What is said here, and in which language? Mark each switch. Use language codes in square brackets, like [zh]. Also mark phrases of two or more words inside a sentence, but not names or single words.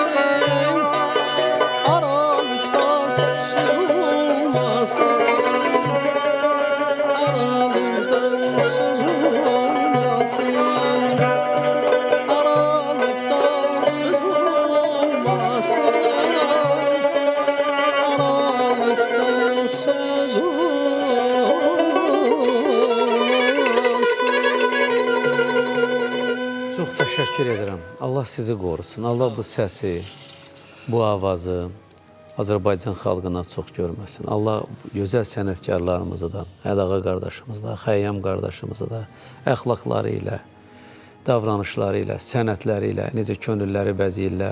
[tr] Aralıktan söz olmasın, aralıktan söz olmasın, aralıktan söz olmasın, aralıktan söz olmasın. [az] Çox təşəkkür edirəm. Allah sizi qorusun. Allah bu səsi, bu avazı Azərbaycan xalqına çox görməsin. Allah gözəl sənətkarlarımızı da, Ədağa qardaşımızı da, Xəyyam qardaşımızı da əxlaqları ilə, davranışları ilə, sənətləri ilə necə könülləri bəzəyirlər.